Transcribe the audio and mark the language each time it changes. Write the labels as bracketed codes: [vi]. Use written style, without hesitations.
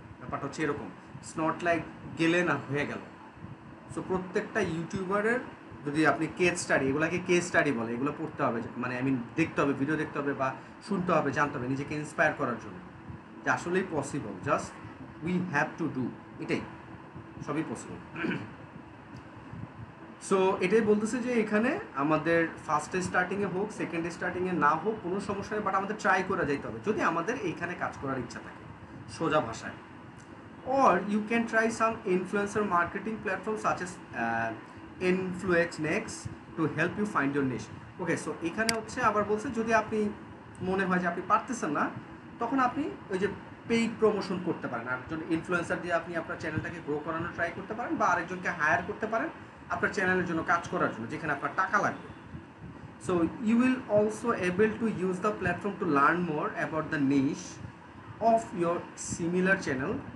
[bn] ব্যাপারটা হচ্ছে এরকম, [en] it's not like [bn] গেলেন আর হয়ে গেল। সো প্রত্যেকটা ইউটিউবারের যদি আপনি কেস স্টাডি, এগুলাকে কেস স্টাডি বলে, এগুলো পড়তে হবে, মানে দেখতে হবে, ভিডিও দেখতে হবে বা শুনতে হবে, জানতে হবে, নিজেকে ইন্সপায়ার করার জন্য যে আসলেই possible, [en] just we have to do, [bn] এটাই, সবই পসিবল। সো এটাই বলতেছে যে এখানে আমাদের ফার্স্ট স্টার্টিংয়ে হোক, সেকেন্ড স্টার্টিংয়ে না হোক, কোনো সমস্যা নেই, বাট আমাদের ট্রাই করে যাইতে হবে যদি আমাদের এইখানে কাজ করার ইচ্ছা থাকে, সোজা ভাষায়। [en] Or you can try some influencer marketing platforms such as InfluenceNext to help you find your niche. [bn] Okay, so এখানে হচ্ছে আবার বলছে যদি আপনি মনে হয় যে আপনি পারতেছেন না, তখন আপনি ওই যে পেইড প্রমোশন করতে পারেন, আরেকজন ইনফ্লুয়েন্সার দিয়ে আপনি আপনার চ্যানেলটাকে গ্রো করানোর ট্রাই করতে পারেন, বা আরেকজনকে হায়ার করতে পারেন আপনার চ্যানেলের জন্য কাজ করার জন্য, যেখানে আপনার টাকা লাগবে। [en] So you will also able to use the platform to learn more about the niche of your similar channel.